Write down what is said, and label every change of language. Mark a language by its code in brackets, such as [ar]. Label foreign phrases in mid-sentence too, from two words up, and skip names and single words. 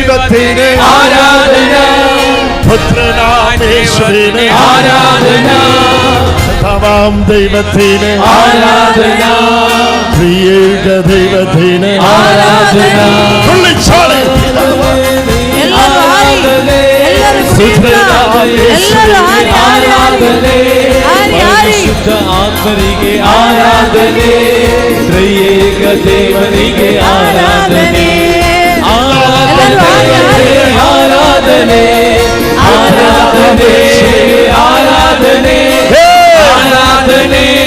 [ml] ദൈവത്തിന് ആരാധന, പുത്രനാം യേശുവിന് ആരാധന, പിതാവാം ദൈവത്തിന് ആരാധന, ത്രിയേക ദൈവത്തിന് ആരാധന. തുള്ളിച്ചാടി [kn] ಆತ್ಮರಿಗೆ ಆರಾಧನೆ, ತ್ರೈಯೇಕ ದೇವರಿಗೆ ಆರಾಧನೆ, ಆರಾಧನೆ, ಆರಾಧನೆ, ಆರಾಧನೆ, ಆರಾಧನೆ, ಆರಾಧನೆ,